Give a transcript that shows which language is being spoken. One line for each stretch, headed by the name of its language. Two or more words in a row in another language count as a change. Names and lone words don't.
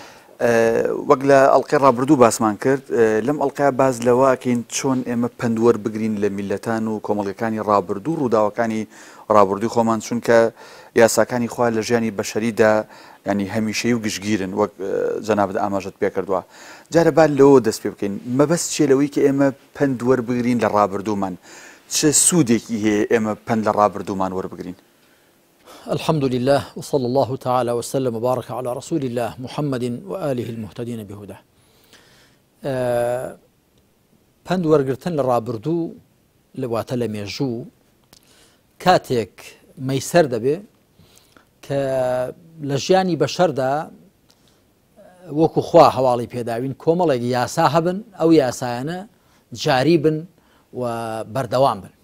Central Kurdish: وەک لە ئەڵقەی ڕابردوو باسمان کرد لەم ئەڵقەیە باز لەوەکەین چۆن ئێمە پندوەر بگرین لە میلەتان و کۆمەڵگەکانی ڕابردوو ڕووداوەکانی ڕابردووی خۆمان چونکە یاساکانی خوا لە ژیانی بەشەریدا ینی هەمیشەی و گشتگیرن وەک جەنابت ئاماژەت پێ کردووە. جارە با لەوە دەست پێ بکەین مەبەست چێ لەوەی کە ئێمە پندوەر بگرین لە ڕابردوومان چه سوودێکی هەیە ئێمە پند لە ڕابردوومان وەربگرین؟
Arabic: الحمد لله وصلى الله تعالى وسلم وبارك على رسول الله محمد وآله المهتدين بهداه.
Central Kurdish: پند وەرگرتن لە ڕابردوو لەواتە لە مێژوو کاتێک مەیسەر دەبێ کە لە ژیانی بەشەردا وەکو خوا هەواڵی پێداوین کۆمەڵێک یاسا هەبن ئەو یاسایانە جاری بن و بەردەوام بن.